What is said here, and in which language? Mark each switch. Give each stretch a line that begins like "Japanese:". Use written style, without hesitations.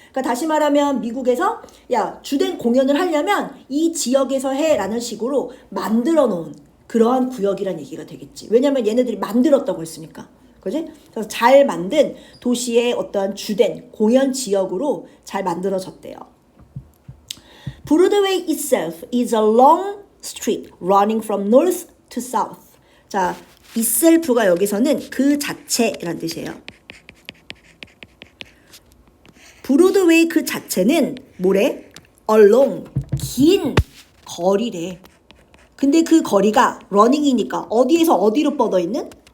Korean: 그러니까 다시 말하면 미국에서 야 주된 공연을 하려면 이 지역에서 해라는 식으로 만들어 놓은 그러한 구역이란 얘기가 되겠지. 왜냐면 얘네들이 만들었다고 했으니까. 그지? 그래서 잘 만든 도시의 어떠한 주된 공연 지역으로 잘 만들어졌대요.
English: Broadway itself is a long street running from north to south.
Korean: 자, itself가 여기서는 그 자체라는 뜻이에요. 브로드웨이 그 자체는 뭐래? along, 긴 거리래. 근데 그 거리가 running이니까 어디에서 어디로 뻗어 있는?